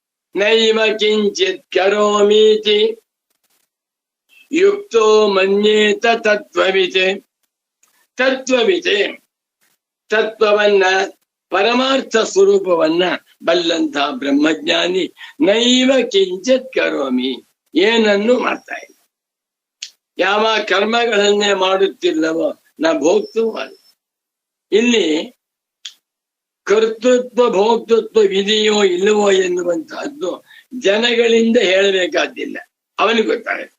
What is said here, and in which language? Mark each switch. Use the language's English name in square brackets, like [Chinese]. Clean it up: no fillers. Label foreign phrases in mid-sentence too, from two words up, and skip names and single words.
[Sanskrit] ನೈವ ಕಿಂಚಿತ್ ಕರೋಮೀತಿ ಯುಕ್ತೋ ಮನ್ಯೇತ ತತ್ವವಿತೆ. [Kannada] ತತ್ವವಿತೆ, ತತ್ವವನ್ನ, ಪರಮಾರ್ಥ ಸ್ವರೂಪವನ್ನ ಬಲ್ಲಂತ ಬ್ರಹ್ಮಜ್ಞಾನಿ [Sanskrit] ನೈವ ಕಿಂಚಿತ್ ಕರೋಮಿ, [Kannada] ಏನನ್ನು ಮಾಡ್ತಾ ಇಲ್ಲ. ಯಾವ ಕರ್ಮಗಳನ್ನೇ ಮಾಡುತ್ತಿಲ್ಲವೋ ನಾ ಭೋಕ್ತೃ. ಇಲ್ಲಿ ಕರ್ತೃತ್ವ ಭೋಕ್ತೃತ್ವ ಇದೆಯೋ ಇಲ್ಲವೋ ಎನ್ನುವಂತಹದ್ದು ಜನಗಳಿಂದ ಹೇಳಬೇಕಾದ್ದಿಲ್ಲ, ಅವನಿಗೆ ಗೊತ್ತಾಗುತ್ತೆ.